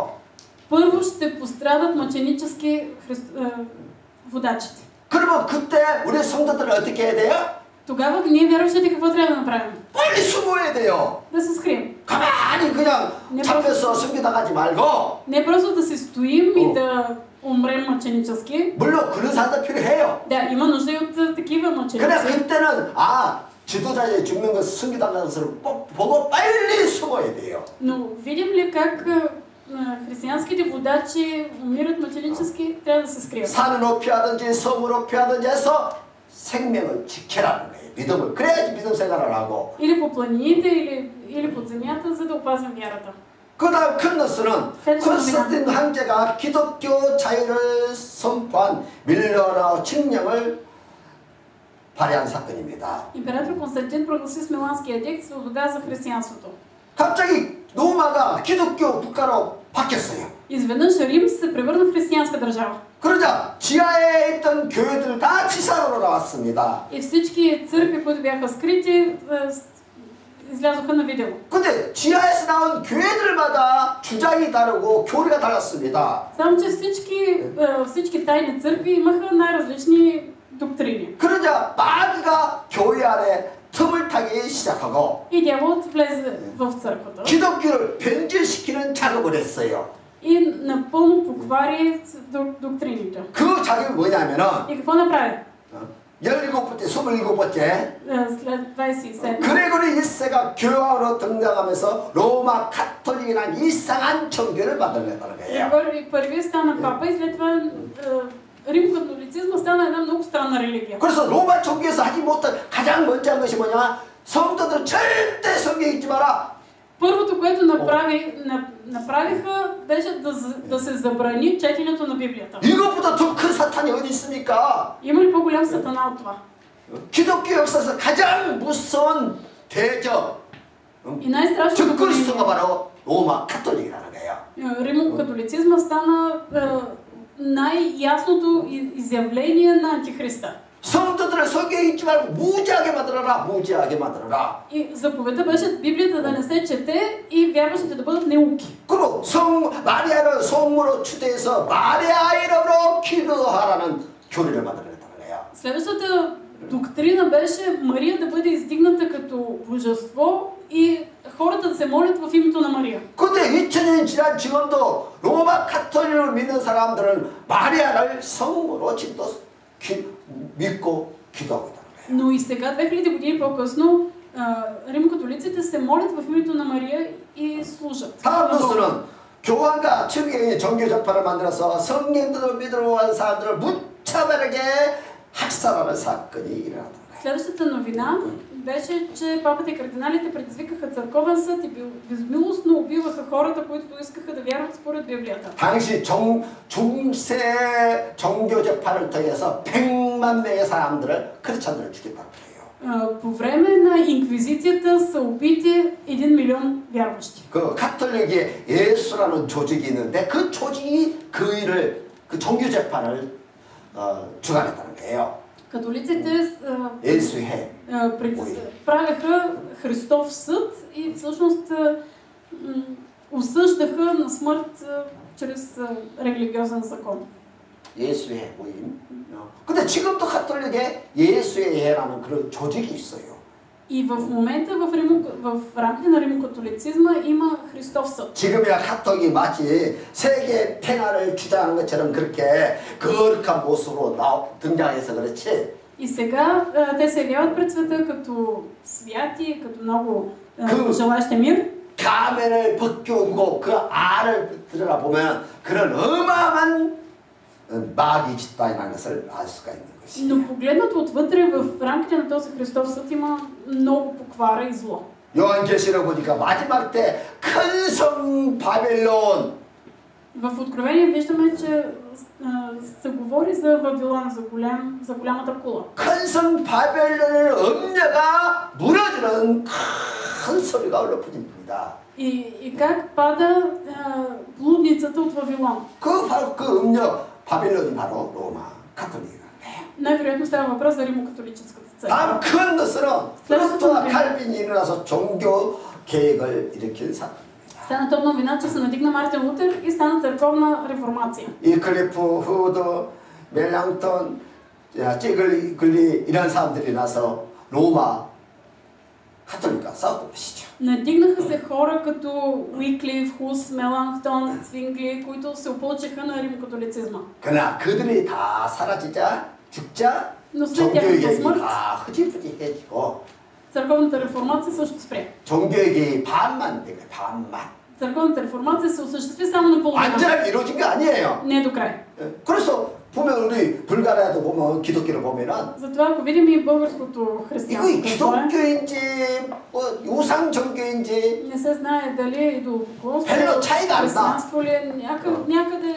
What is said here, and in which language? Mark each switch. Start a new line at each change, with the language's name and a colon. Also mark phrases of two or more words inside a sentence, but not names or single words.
Bulgarian: Първо ще пострадат мъченически водачите.
Korean: 그러면 그때 우리 성도들은 어떻게 해야 돼요?
Bulgarian: Тогава ние вярващите какво трябва да направим?
Korean: 빨리 숨어야 돼요.
Bulgarian: Да се скрием.
Korean: 가만히 그냥 잡혀서 숨기다 가지 말고
Bulgarian: Не просто да се стоим и да умрем мъченически.
Korean: 물론 그런 사람도 필요해요.
Bulgarian: Да, има нужда и от такива
Korean: 그래
Bulgarian: мъченици.
Korean: 그때는 지도자의 죽는 것을 숨기다는 것을 보고 빨리 숨어야 돼요.
Bulgarian: Но видим ли как християнските водачи умират мъченически, трябва да се скрият.
Korean: 산을 높이 하든지 섬을 높이 하든지 해서 생명을 지키라는 거예요. 믿음을. 그래야지 믿음 생활을 하고.
Bulgarian: Или по планините, или под земята, за да опазвам вярата.
Korean: 그 다음 큰너스는 콘스탄틴 황제가 기독교 자유를 선포한 밀러너 칙령을 발의한 사건입니다.
Bulgarian: Император Константин прогласи с Миланския едикт свобода за християнството.
Korean: 갑자기 로마가 기독교 국가로 바뀌었어요.
Bulgarian: Изведнъж Рим се превърна в християнска държава.
Korean: 그러자 지하에 있던 교회들 다 지상으로 나왔습니다.
Bulgarian: И всички църкви, които бяха скрити, излязоха на видео.
Korean: 근데 지하에서 나온 교회들마다 주장이 다르고 교리가 달랐습니다.
Bulgarian: Само че всички тайни църкви имаха най-различни доктрини.
Korean: 그러자 마귀가 교회 안에 틈을 타기 시작하고
Bulgarian: И дяволът влезе в църквата.
Korean: 기독교를 변질시키는 작업을 했어요.
Bulgarian: И напълно поквари доктрините.
Korean: 그 작업이 뭐냐면은
Bulgarian: И какво направи?
Korean: 17번째, 27번째
Bulgarian: След 27.
Korean: 그레고리 1세가 교황으로 등장하면서 로마 카톨릭이란 이상한 종교를 만들어냈다는 거예요.
Bulgarian: Първи стана папа и след това римокатолицизма стана една много странна религия.
Korean: 그래서 로마 종교에서 하지 못한 가장 먼저 한 것이 뭐냐? 성도들 절대 성경 읽지 마라.
Bulgarian: Първото, което направиха, беше да се забрани четенето на Библията.
Korean: 이것보다 더 큰 사탄이 어디 있습니까?
Bulgarian: Има ли по-голям сатана от това?
Korean: 기독교 역사에서 가장 무서운 대적
Bulgarian: И най-страшното
Korean: 적그리스도가 바로 로마 카톨릭이라는 거예요.
Bulgarian: римокатолицизма стана най-ясното изявление на антихриста.
Korean: 성도들을 성경 읽지 말고 무지하게 만들어라. 무지하게 만들어라.
Bulgarian: И заповедта беше Библията да не се чете и вярващите да бъдат неуки.
Korean: 그리고 마리아를 성모로 추대해서 마리아 이름으로 기도하라는 교리를 만들어냈다는 거예요.
Bulgarian: Следващата доктрина беше Мария да бъде издигната като божество и хората да се молят в името на Мария.
Korean: 근데 2000년 지난 지금도 로마 카톨릭을 믿는 사람들은 마리아를 성모로 믿고 기도하고 있다는 거예요.
Bulgarian: Но и сега, 2000 години по-късно, римокатолиците се молят в името на Мария и служат.
Korean: 다음 뉴스는 교황과 추기경이 종교 접판을 만들어서 성령들을 믿으러 온 사람들을 무차별하게 학살하는 사건이 일어났다.
Bulgarian: Следващата новина беше, че папата и кардиналите предизвикаха църковен съд и безмилостно убиваха хората, които искаха да вярват според Библията.
Korean: 당시 중세 종교 재판을 통해서 100만 명의 사람들을 크리스찬들을 죽였다는 거예요.
Bulgarian: По време на инквизицията са убити 1 милион вярващи.
Korean: 그 카톨릭에 예수라는 조직이 있는데 그 조직이 그 일을 그 종교 재판을 주관했다는 거예요.
Bulgarian: Католиците
Korean: 예수회
Bulgarian: правяха Христов съд и всъщност осъждаха на смърт чрез религиозен закон.
Korean: 예수회 모임. 근데 지금도 카톨릭에 예수회라는 그런 조직이 있어요.
Bulgarian: И в момента в рамките на римокатолицизма има Христов съд.
Korean: 지금이야 카톨릭이 마치 세계 평화를 주장하는 것처럼 그렇게 거룩한 모습으로 등장해서 그렇지.
Bulgarian: И сега те се явяват пред света като святи, като много желащи мир.
Korean: 가면을 벗겨오고 그 알을 들여다보면 그런 어마어마한 마귀 집단이라는 것을 알 수가 있는 것이에요.
Bulgarian: Но погледнато отвътре в рамките на този Христов съд има много поквара и зло.
Korean: 요한계시록 보니까 마지막 때 큰 성 바벨론.
Bulgarian: В Откровение виждаме, че се говори за Вавилон, за голямата кула.
Korean: 큰 성 바벨론의 음녀가 무너지는 큰 소리가 올라프집니다.
Bulgarian: И как пада блудницата от Вавилон.
Korean: 그 음녀 바벨론이 바로 로마 카톨릭이라는 거예요.
Bulgarian: Най-вероятно става въпрос за римокатолическата църква.
Korean: 다음 큰 것은 루터와 칼빈이 일어나서 종교 개혁을 일으킨 사건입니다.
Bulgarian: Стана то новина, че се надигна Мартин Лутер и стана църковна реформация.
Korean: 이 클리프 후드, 멜랑턴, 찌글리 이런 사람들이 나서 로마 가톨릭과 싸웠던 것이죠.
Bulgarian: Надигнаха се хора като Уиклиф, Хус, Меланхтон, Цвингли, които се опълчиха на римокатолицизма.
Korean: 그러나 그들이 다 사라지자 죽자
Bulgarian: Но след тяхната
Korean: 종교개혁이
Bulgarian: смърт,
Korean: 다 흐지부지해지고
Bulgarian: църковната реформация също спря.
Korean: 종교개혁이 반만 된 거예요. 반만.
Bulgarian: Църковната реформация се осъществи само наполовина.
Korean: 완전하게 이루어진 게 아니에요.
Bulgarian: Не до край.
Korean: 그래서 보면 우리 불가리아도 보면 기독교를 보면은
Bulgarian: Затова ако видим и българското
Korean: 이거
Bulgarian: християнство,
Korean: 기독교인지 뭐 우상 종교인지
Bulgarian: не се знае дали е идолопоклонство,
Korean: 별로 차이가 안 나.
Bulgarian: християнство ли е, някъде